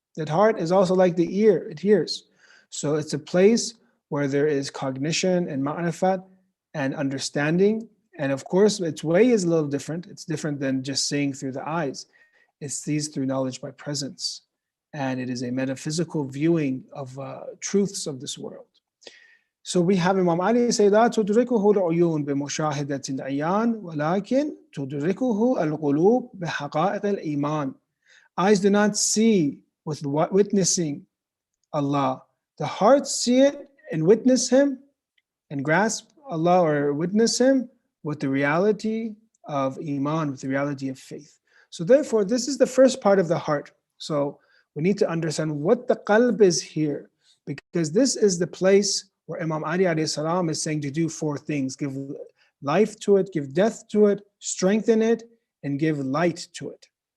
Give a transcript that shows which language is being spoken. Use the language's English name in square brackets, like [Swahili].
[English] That heart is also like the ear, it hears. So it's a place where there is cognition and ma'rifat and understanding. And of course, its way is a little different. It's different than just seeing through the eyes. It sees through knowledge by presence. And it is a metaphysical viewing of truths of this world. So we have Imam Ali say, [Arabic] لا تدركه العيون بمشاهدة العيان ولكن تدركه القلوب بحقائق الإيمان. [English] Eyes do not see with witnessing Allah. The hearts see it and witness Him and grasp Allah, or witness Him with the reality of Iman, with the reality of faith. So therefore, this is the first part of the heart. So we need to understand what the qalb is here, because this is the place where Imam Ali alayhi salam is saying to do four things: give life to it, give death to it, strengthen it, and give light to it.